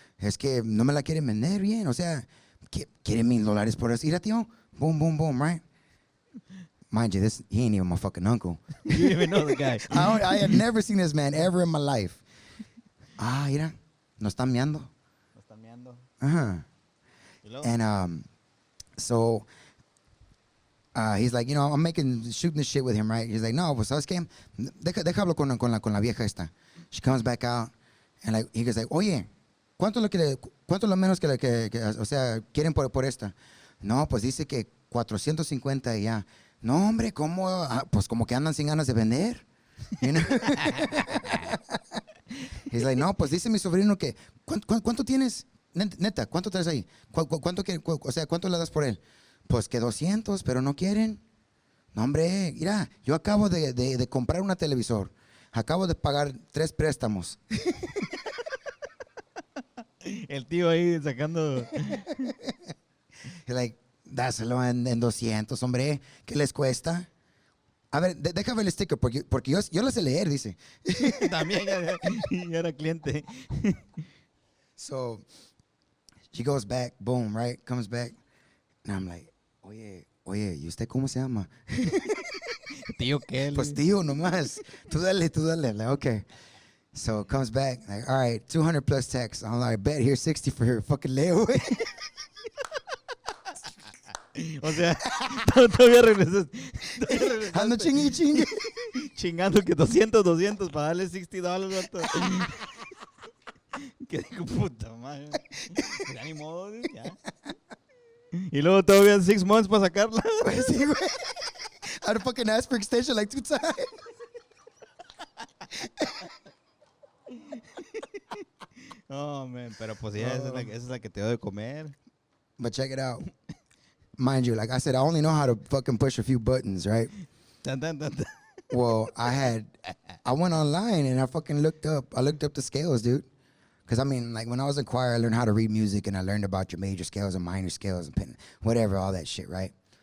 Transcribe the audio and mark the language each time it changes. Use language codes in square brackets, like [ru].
[es] Es que no me la quieren vender bien. O sea, quieren $1,000 por eso. Mira, tío. [en] Boom, boom, boom, right? Mind you, he ain't even my fucking uncle. You didn't even know the guy. I had never seen this man ever in my life. [es] Ah, mira, nos están meando. Lo están meando. [en] And so he's like, you know, I'm shooting this shit with him, right? He's like, [es] no, pues, ¿sabes qué? Déjalo con la vieja esta. [en] She comes back out, and like, he goes like, [es] oye, ¿cuánto lo menos que o sea, quieren por esta? No, pues dice que 450 y ya. No, hombre, ¿cómo? Pues como que andan sin ganas de vender. [en] You know? He's like, [es] no, pues dice mi sobrino que, ¿cuánto tienes? Neta, ¿cuánto traes ahí? ¿Cuánto le das por él? Pues que 200, pero no quieren. No, hombre, mira, yo acabo de comprar una televisor. Acabo de pagar 3 préstamos. El tío ahí sacando. [en] He's like, [es] dáselo en 200, hombre. ¿Qué les cuesta? A ver, déjame el sticker, porque yo lo sé leer, dice. También ya era cliente. [en] So, she goes back, boom, right? Comes back. And I'm like, [es] oye, ¿y usted cómo se llama? Tío Kelly. Pues tío, nomás. Tú dale. [en] Like, okay. So, comes back, like, all right, 200 plus tax. I'm like, bet, here's 60 for her fucking layaway. [es] O sea, todavía regresas. Ando chingue. Chingando que 200 para darle $60, vato. Que digo, puta madre. Ya ni modo, ya. Y luego todavía 6 months para sacarla. Pues sí, güey. [en] I'd fucking ask for extension like 2 times. Oh, man. [es] Pero pues ya, esa es la que te doy de comer. [en] But check it out. Mind you, like I said, I only know how to fucking push a few buttons, right? Tan. Well, I went online and I fucking looked up the scales, dude. Because, I mean, like, when I was in choir, I learned how to read music, and I learned about your major scales and minor scales and whatever, all that shit, right?